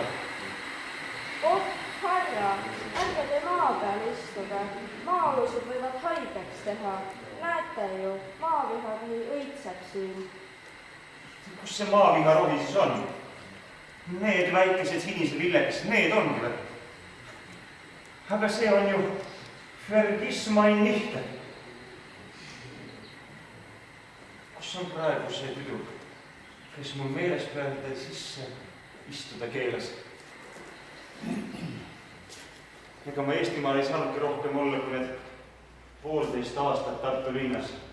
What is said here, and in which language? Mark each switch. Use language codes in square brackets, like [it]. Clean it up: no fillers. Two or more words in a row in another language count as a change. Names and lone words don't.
[et] Oh, härra, ärge te maa peal istuge. Maa-alused võivad haigeks teha. Näete ju, maavihar nii õitseb siin. Kus see maaviharohi siis on? Need väikesed sinised lillekesed, need ongi või? Aga see on ju [de] Vergiss mein nicht. [et] Kus on praegu see tüdruk, kes mul meelespeale sisse istuda keelas? Ega ma Eestimaal ei saanudki rohkem olla kui need 1,5 aastat Tartu linnas.